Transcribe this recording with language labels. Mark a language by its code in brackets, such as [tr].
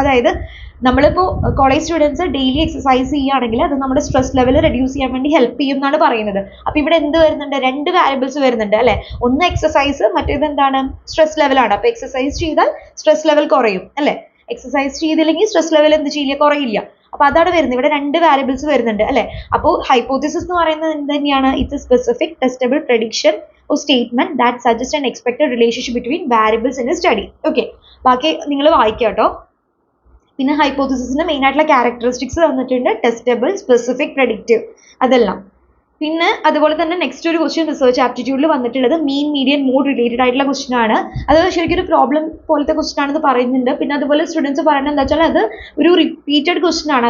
[ml] അതായത് നമ്മളിപ്പോൾ college students daily exercise ചെയ്യുകയാണെങ്കിൽ അത് നമ്മുടെ സ്ട്രെസ് ലെവൽ റെഡ്യൂസ് ചെയ്യാൻ വേണ്ടി ഹെൽപ്പ് ചെയ്യും എന്നാണ് പറയുന്നത്. അപ്പോൾ ഇവിടെ എന്ത് വരുന്നുണ്ട്, 2 വാരിയബിൾസ് വരുന്നുണ്ട് അല്ലേ. ഒന്ന് എക്സസൈസ്, മറ്റേത് എന്താണ്, സ്ട്രെസ് ലെവലാണ്. അപ്പോൾ എക്സസൈസ് ചെയ്താൽ സ്ട്രെസ് ലെവൽ കുറയും അല്ലേ. എക്സസൈസ് ചെയ്തില്ലെങ്കിൽ സ്ട്രെസ് ലെവൽ എന്ത് ചെയ്യില്ല, കുറയില്ല. അപ്പോൾ അതാണ് വരുന്നത്. ഇവിടെ 2 വാരിയബിൾസ് വരുന്നുണ്ട് അല്ലേ. അപ്പോൾ ഹൈപ്പോത്തിസിസ് എന്ന് പറയുന്നത് എന്ത് തന്നെയാണ്, [en] It's a specific testable prediction or statement that suggests an expected relationship between variables in a study. [ml] Okay, ബാക്കി നിങ്ങൾ വായിക്കുക കേട്ടോ. പിന്നെ ഹൈപ്പോത്തിസിസിന്റെ മെയിൻ ആയിട്ടുള്ള ക്യാരക്ടറിസ്റ്റിക്സ് തന്നിട്ടുണ്ട്, ടെസ്റ്റബിൾ, സ്പെസിഫിക്, പ്രഡിക്റ്റീവ്, അതെല്ലാം. പിന്നെ അതുപോലെ തന്നെ നെക്സ്റ്റ് ഒരു ക്വസ്റ്റ്യൻ റിസർച്ച് ആപ്റ്റിറ്റ്യൂഡിൽ വന്നിട്ടുള്ളത് മീൻ മീഡിയൻ മോഡ് റിലേറ്റഡ് ആയിട്ടുള്ള ക്വസ്റ്റ്യൻ ആണ്. അത് ശരിക്കും ഒരു പ്രോബ്ലം പോലത്തെ ക്വസ്റ്റ്യൻ ആണെന്ന് പറയുന്നുണ്ട്. പിന്നെ അതുപോലെ സ്റ്റുഡൻസ് പറയുന്നത് എന്താ വെച്ചാൽ അത് ഒരു റിപ്പീറ്റഡ് ക്വസ്റ്റ്യൻ ആണ്.